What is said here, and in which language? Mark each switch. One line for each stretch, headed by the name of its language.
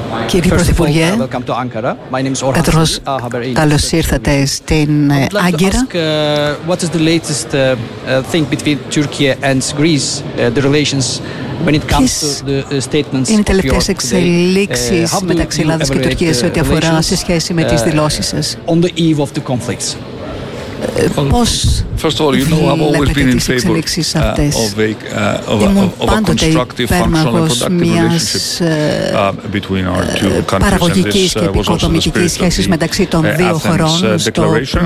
Greek: Κύριε Πρωθυπουργέ, καθώς καλώς ήρθατε στην Άγκυρα.
English: What is the latest thing between Turkey and Greece, the relations when it comes to the statements of yours today?
Greek: Εξελίξεις μεταξύ Ελλάδας και Τουρκίας ό,τι αφορά σε σχέση με τις δηλώσεις σας.
English: On the eve of the conflicts. First of all, you know, I've always been in favor of a constructive, functional, and productive relationship between our two countries. And this was also the spirit of the Athens Declaration.